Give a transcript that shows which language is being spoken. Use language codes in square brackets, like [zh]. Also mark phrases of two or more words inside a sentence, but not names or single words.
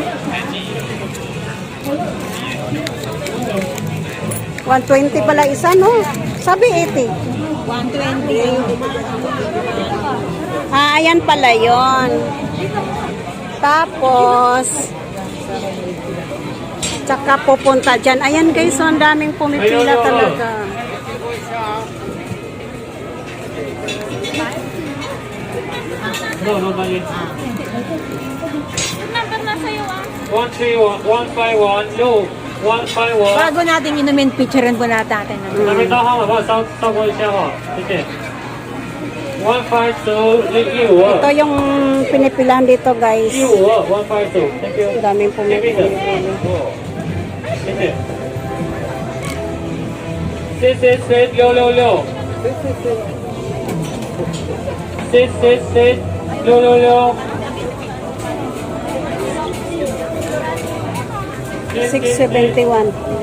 [tl] 120 pala isa, no? Sabi 80. 120. Ah, ayan pala yon. Tapos, tsaka pupunta dyan. Ayan guys, so ang daming pumipila talaga. [en] No, not yet. [tl] Number na sa'yo, ah. 131, 151, no, 151。 Bago natin inumin, picturean po natin. [zh] 那边大号码帮我照过一下哈，谢谢。152 [tl] Ito yung pinipilahan dito guys. [en] 152 ，Thank you。 [tl] Ang daming [zh] 这边的， [tl] pumipila. [zh] 谢谢。666 666 666 671.